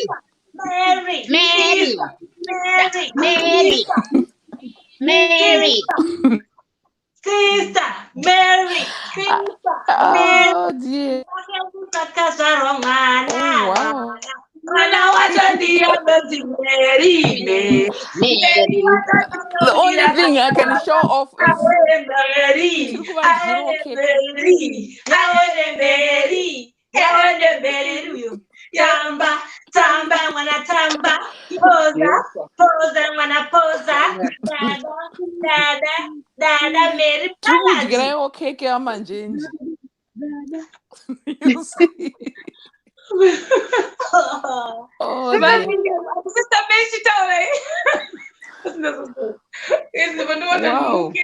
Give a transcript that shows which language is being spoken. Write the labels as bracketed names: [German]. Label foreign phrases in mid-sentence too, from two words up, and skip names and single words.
[English] Mary. Mary. Mary. Mary. Sister Mary. Sister Mary. Oh dear. [Swahili] Mwana wacho ndiye Mary. [English] The only thing I can show off is [Lingala] Tamba, tamba, mwana tamba, poza, poza, mwana poza, [English] dada, Mary Palace. Okay, Manjenje. You see? Oh, Sister Mary, wow.